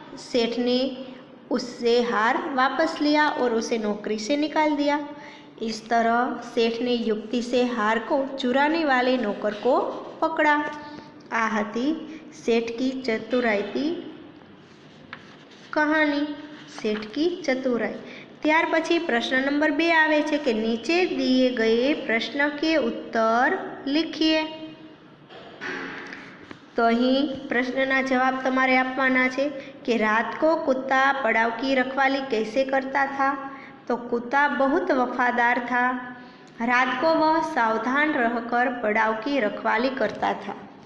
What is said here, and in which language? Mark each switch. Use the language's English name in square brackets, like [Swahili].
[Hindi] सेठ ने उससे हार वापस लिया और उसे नौकरी से निकाल दिया। इस तरह सेठ ने युक्ति से हार को चुराने वाले नौकर को पकड़ा। [Gujarati] आ હતી [Hindi] सेठ की चतुराई कहानी। सेठ की चतुराई। [Gujarati] ત્યાર પછી પ્રશ્ન નંબર 2 આવે છે કે નીચે [Hindi] दिए गए प्रश्न के उत्तर लिखिए। तो [Gujarati] અહીં પ્રશ્નના જવાબ તમારે આપવાના છે કે [Hindi] रात को कुत्ता पड़ाव की रखवाली कैसे करता था। तो कुत्ता बहुत वफादार था। रात को वह सावधान रहकर पड़ाव की रखवाली करता था।